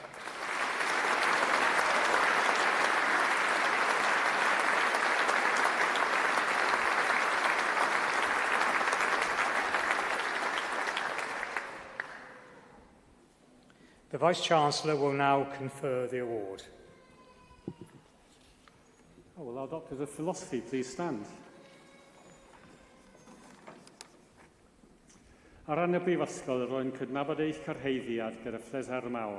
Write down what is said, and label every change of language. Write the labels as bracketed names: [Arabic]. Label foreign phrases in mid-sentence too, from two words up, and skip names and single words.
[English] The Vice-Chancellor will now confer the award. Oh, will our Doctors of Philosophy please stand? [Welsh] Ar ran y brifysgol, rwy'n cydnabod eich cyrhaeddiad gyda phleser mawr.